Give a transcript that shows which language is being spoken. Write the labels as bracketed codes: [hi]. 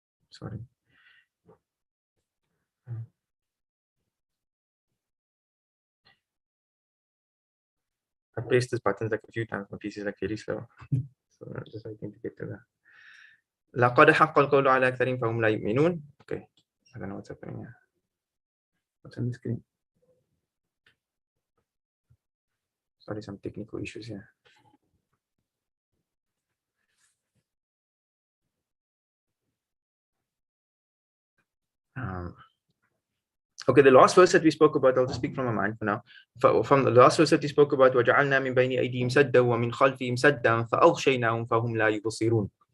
[en] Sorry. I pressed this button like a few times. My PC is like very slow. So I'm just waiting to get to [ar] لقد حق القول على أكثرهم فهم لا يؤمنون. [en] Okay, I don't know what's happening here. What's on the screen? Sorry, some technical issues here. Okay, the last verse that we spoke about, I'll just speak from my mind for now. From the last verse that we spoke about, [ar] وَجَعَلْنَا مِنْ بَيْنِ أَيْدِيهِمْ سَدًّا وَمِنْ خَلْفِهِمْ سَدًّا فَأَغْشَيْنَاهُمْ فَهُمْ لَا يُبْصِرُونَ.